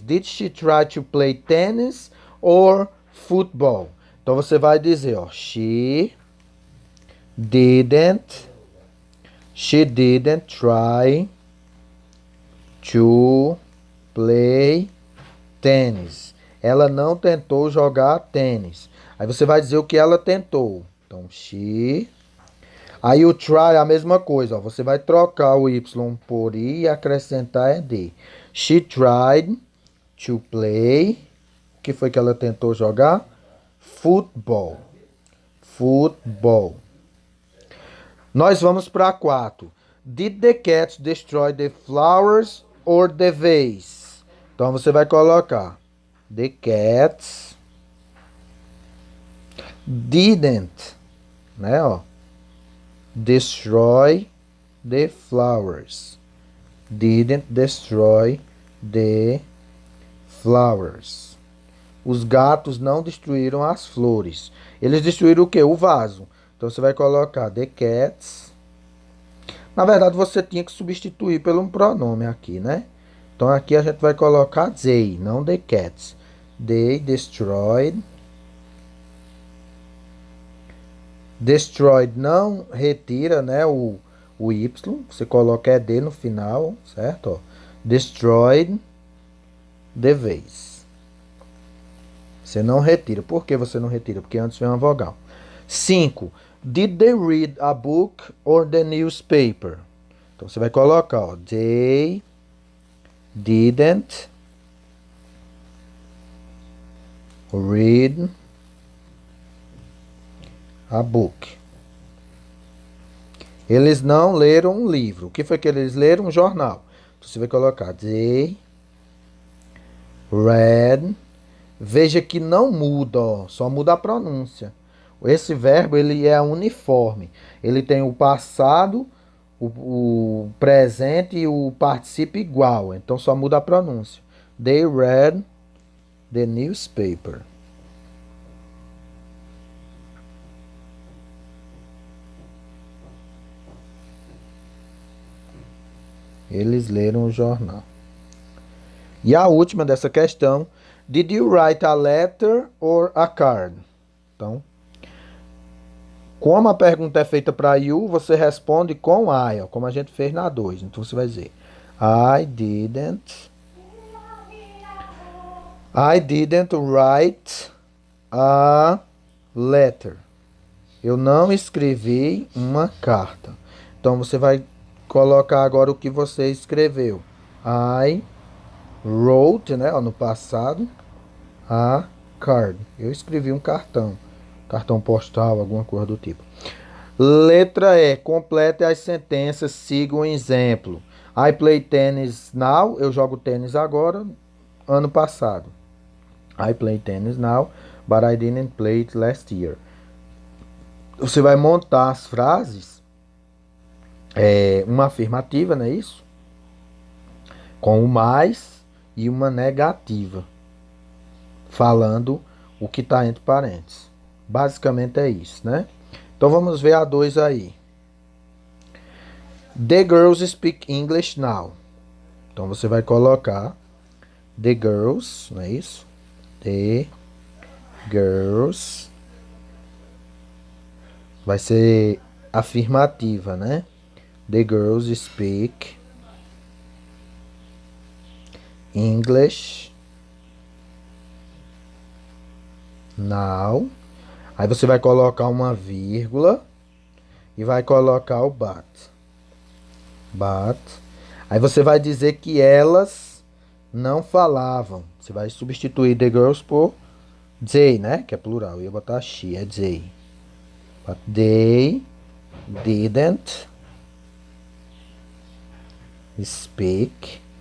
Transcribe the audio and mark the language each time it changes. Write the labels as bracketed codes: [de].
[en] Did she try to play tennis or football? [pt] Então você vai dizer, ó, [en] didn't she didn't try to play tennis. [pt] Ela não tentou jogar tênis. Aí você vai dizer o que ela tentou. Então, she. Aí o try é a mesma coisa, ó. Você vai trocar o Y por I e acrescentar ED. [en] She tried to play. [pt] O que foi que ela tentou jogar? Football. Football. Nós vamos para 4. [en] Did the cats destroy the flowers or the vase? [pt] Então você vai colocar [en] the cats didn't, né, ó, destroy the flowers. Didn't destroy the flowers. [pt] Os gatos não destruíram as flores. Eles destruíram o quê? O vaso. Então você vai colocar the cats. Na verdade você tinha que substituir por um pronome aqui, né? Então aqui a gente vai colocar they, não the cats. [en] They destroyed. [pt] Destroyed não retira, né, o Y. Você coloca ED no final, certo? Ó. [en] Destroyed the vase. [pt] Você não retira. Por que você não retira? Porque antes vem uma vogal. 5. [en] Did they read a book or the newspaper? [pt] Então você vai colocar, ó, [en] they didn't read a book. [pt] Eles não leram um livro. O que foi que eles leram? Um jornal. Então você vai colocar [en] they read. [pt] Veja que não muda, ó, só muda a pronúncia. Esse verbo ele é uniforme. Ele tem o passado, o presente e o participo igual. Então só muda a pronúncia. [en] They read the newspaper. [pt] Eles leram o jornal. E a última dessa questão. [en] Did you write a letter or a card? [pt] Então, como a pergunta é feita para you, você responde com I, ó, como a gente fez na 2. Então você vai dizer [en] I didn't write a letter. [pt] Eu não escrevi uma carta. Então você vai colocar agora o que você escreveu. [en] I wrote, [pt] né, ó, no passado, a card. Eu escrevi um cartão. Cartão postal, alguma coisa do tipo. Letra E. Complete as sentenças, siga um exemplo. [en] I play tennis now. [pt] Eu jogo tênis agora. Ano passado. [en] I play tennis now, but I didn't play it last year. [pt] Você vai montar as frases. Uma afirmativa, não é isso? Com o mais e uma negativa. Falando o que está entre parênteses. Basicamente é isso, né? Então vamos ver a 2 aí. [en] The girls speak English now. [pt] Então você vai colocar [en] the girls, [pt] não é isso? [en] The girls. [pt] Vai ser afirmativa, né? [en] The girls speak English now. [pt] Aí você vai colocar uma vírgula e vai colocar o but. But. Aí você vai dizer que elas não falavam. Você vai substituir [en] the girls [pt] por they, né? Que é plural. Eu ia botar she, é they. [en] But they didn't speak.